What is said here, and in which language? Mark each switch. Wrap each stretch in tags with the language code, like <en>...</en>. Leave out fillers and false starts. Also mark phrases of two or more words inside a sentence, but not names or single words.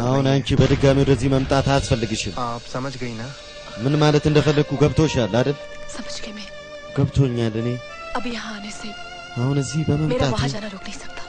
<am>አሁን</am> <hi>नहीं</hi> <am>አንቺ በድጋሚ ወደዚህ መምጣት አያስፈልግሽም።</am> <hi>आप समझ गई ना?</hi> <am>ምን ማለት እንደፈለግኩ ገብቶሻል አይደል?</am> <hi>समझ गई मैं।</hi> <am>ገብቶኛል። እኔ</am> <hi>अब यहाँ आने से</hi> <am>አሁን እዚህ</am> <hi>मेरा</hi> <am>በመምጣት</am> <hi>वहाँ जाना रोक नहीं सकता।</hi>